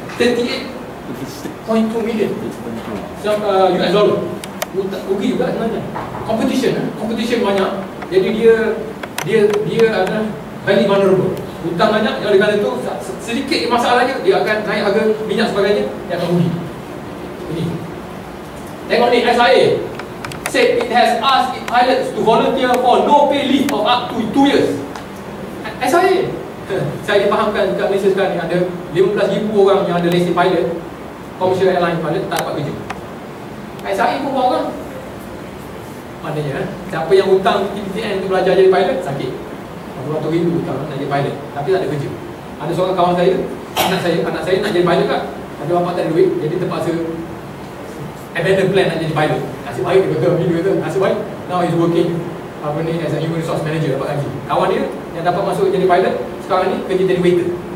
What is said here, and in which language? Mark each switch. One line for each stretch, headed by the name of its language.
English: 38.2 million US dollar.
Malay: Rugi juga sebenarnya. Competition banyak. Jadi dia adalah
English: very vulnerable.
Malay: Hutang banyak, oleh kerana itu sedikit masalahnya dia akan naik harga minyak sebagainya, dia akan rugi. Ini tengok ni,
English: SIA said it has asked its pilots to volunteer for no pay leave of up to 2 years.
Malay: SIA, saya difahamkan dekat Malaysia sekarang ni ada 15,000 orang yang ada lesen pilot, commercial airline pilot, tak dapat kerja. SIA pun buat orang. Maknanya siapa yang hutang PTN untuk belajar jadi pilot, sakit. 200,000 hutang nak jadi pilot, tapi tak ada kerja. Ada seorang kawan saya, anak saya nak jadi pilot kak, tapi bapak tak ada duit, jadi terpaksa abandon plan nak jadi pilot. Nasib baik dia kata, video kata, nasib baik.
English: Now he's working as a human resource manager,
Malay: dapat gaji. Kawan dia yang dapat masuk jadi pilot, sekarang ni kerja jadi waiter.